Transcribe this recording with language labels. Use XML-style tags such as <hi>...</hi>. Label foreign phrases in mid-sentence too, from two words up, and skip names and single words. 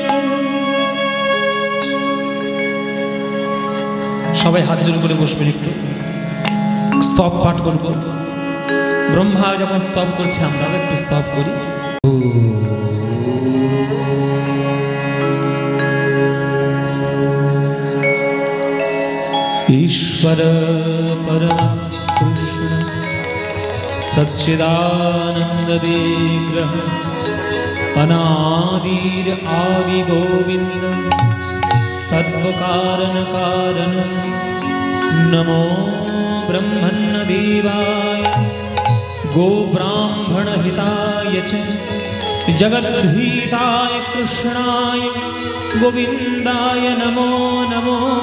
<bn>সবাই হাত জোড় করে বসবেন, একটু স্তব পাঠ করব। ব্রহ্মা যখন স্তব করছে আমরা একটু স্তব করি।</bn> <sa>ईश्वर परम कृष्ण सच्चिदानंद विग्रह अनादिर आदि गोविंद सर्वकारण कारण नमो ब्रह्मण्य देवाय गो ब्राह्मण हिताय च जगद्धिताय कृष्णाय गोविंदाय नमो नमो।</sa>